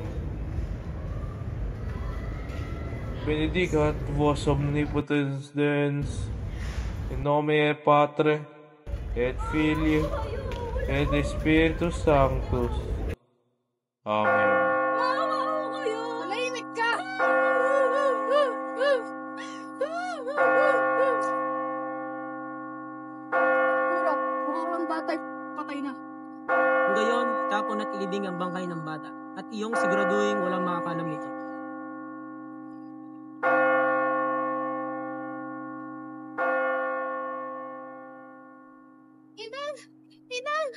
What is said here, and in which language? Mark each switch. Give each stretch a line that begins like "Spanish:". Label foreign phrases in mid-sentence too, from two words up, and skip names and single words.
Latin: Benedicat vos omnipotens Deus, in nomine Patre et Filii et Spiritus Sanctus. Amen.
Filipino: Malahimik ka! Tura, mukhang ang bata'y patay na. Ngayon, tapon at ilibing ang bangkay ng bata at iyong siguraduhin walang makakalam nito. Inang!